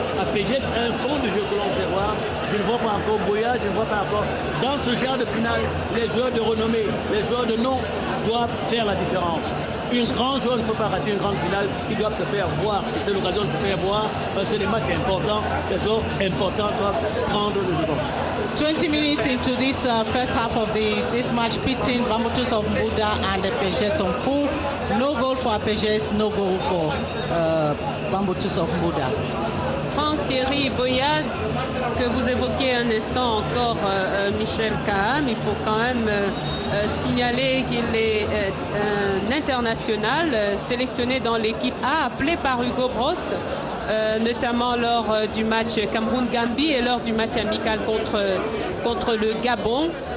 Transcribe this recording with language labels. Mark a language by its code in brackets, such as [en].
[fr] À PGS, un fond de jeu que l'on sait voir. Je ne vois pas encore Boya, je ne vois pas encore. Dans ce genre de finale, les joueurs de renommée, les joueurs de nom doivent faire la différence. Un grand joueur ne peut pas rater une grande finale, ils doivent se faire voir. Et c'est l'occasion de se faire voir parce que les matchs importants, les joueurs importants doivent prendre le devant. [en] 20 minutes into this first half of this match, pitting Bamboutos of Mbuda and APGS on full. No goal for APGS, no goal for Bambutus of Mbuda. [fr] Franck Thierry Boyad, que vous évoquiez un instant encore, Michel Kaham, il faut quand même signaler qu'il est un international sélectionné dans l'équipe A, appelé par Hugo Bross, notamment lors du match Cameroun-Gambie et lors du match amical contre le Gabon.